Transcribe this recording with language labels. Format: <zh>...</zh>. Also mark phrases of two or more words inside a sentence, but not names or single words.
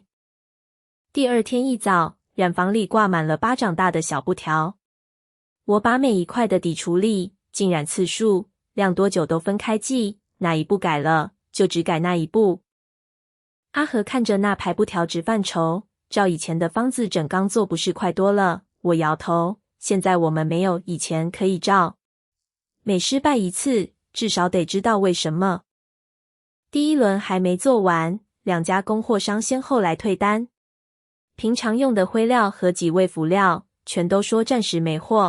<zh>第二天一早，染坊裡掛滿了巴掌大的小布條。我把每一塊的底處理、浸染次數、晾多久都分開記，哪一步改了，就只改那一步。阿和看着那排布條直犯愁，照以前的方子整缸做不是快多了？我搖頭，現在我們沒有以前可以照。每失敗一次，至少得知道為什麼。第一輪還沒做完，2家供貨商先後來退單。平常用的灰料和幾味輔料，全都說暫時沒貨。</zh>